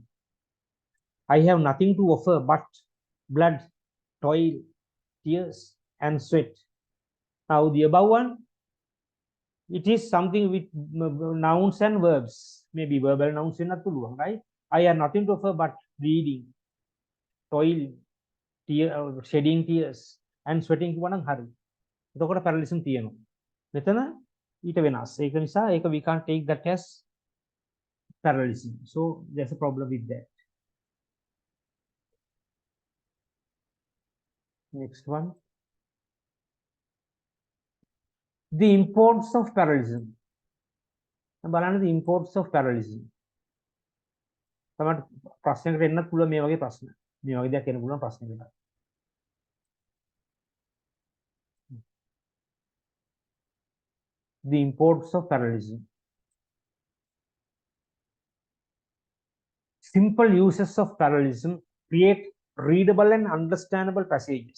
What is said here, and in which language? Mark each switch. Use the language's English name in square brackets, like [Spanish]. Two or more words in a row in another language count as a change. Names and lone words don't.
[English] I have nothing to offer but blood, toil, tears and sweat. Now the above one, it is something with nouns and verbs. Maybe verbal nouns in right? I have nothing to offer but bleeding, toil, shedding tears and sweating [Sinhala] කියවනම් හරි. එතකොට parallelism තියෙනවා. මෙතන ඊට වෙනස්. ඒක නිසා ඒක [English] we can't take that as parallelism. So there's a problem with that. Next one. The importance of parallelism. බලන්න the importance of parallelism. [Sinhala] තමයි ප්‍රශ්නයකට එන්නත් පුළුවන් මේ වගේ ප්‍රශ්න. මේ වගේ දෙයක් එන්න පුළුවන් ප්‍රශ්නයකට. [English] The importance of parallelism. Simple uses of parallelism create readable and understandable passages.